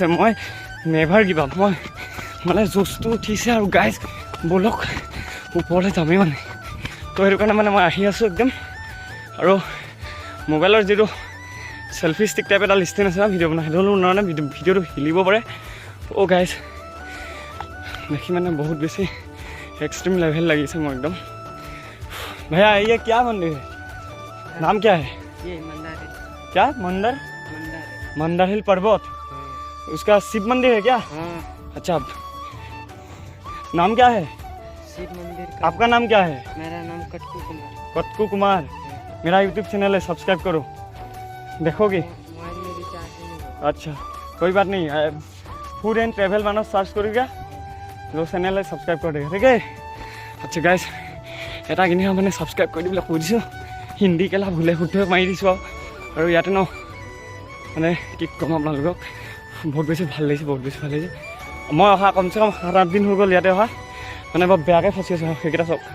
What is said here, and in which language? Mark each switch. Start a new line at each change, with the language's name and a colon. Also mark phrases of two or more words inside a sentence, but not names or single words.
Assamese: মই
English: never give up,
Assamese: মই মানে জোচটো উঠিছে আৰু গাইজ ব'লক ওপৰলৈ যামেই মানে। তো সেইটো কাৰণে মানে মই আহি আছোঁ একদম। আৰু মোবাইলৰ যিটো
English: selfie stick
Assamese: টাইপ এটা লিষ্টেন আছে না ভিডিঅ' বনাই, সেইটো মানে ভিডিঅ'টো হিলিব পাৰে। অ' গাইজ দেখি মানে বহুত বেছি
Hindi: एक्सट्रीम लेवल लगी से एकदम। भैया ये क्या मंदिर है? नाम क्या है? ये मंदिर है। क्या मंदिर? मंदिर हिल पर्वत, उसका शिव मंदिर है क्या? हाँ। अच्छा नाम क्या है शिव मंदिर का? आपका नाम क्या है? मेरा नाम कटकू कुमार। कटकू कुमार। मेरा यूट्यूब चैनल है, सब्सक्राइब करो। देखोगे? मोबाइल में रिचार्ज नहीं है। अच्छा कोई बात नहीं,
English: food and travel
Hindi: मानो सर्च करोगे जो चैनल है सब्सक्राइब कर देगा, ठीक है?
Assamese: अच्छा गाइस এটা কিনি মানে ছাবস্ক্ৰাইব কৰি দিবলৈ কৈ দিছোঁ। হিন্দী কেলা ভুলে শুদ্ধ মাৰি দিছোঁ আৰু ইয়াতে ন মানে কি ক'ম আপোনালোকক, বহুত বেছি ভাল লাগিছে, বহুত বেছি ভাল লাগিছে। মই অহা কমচে কম 7-8 দিন হৈ গ'ল ইয়াতে অহা, মানে বৰ বেয়াকৈ ফচি আছোঁ।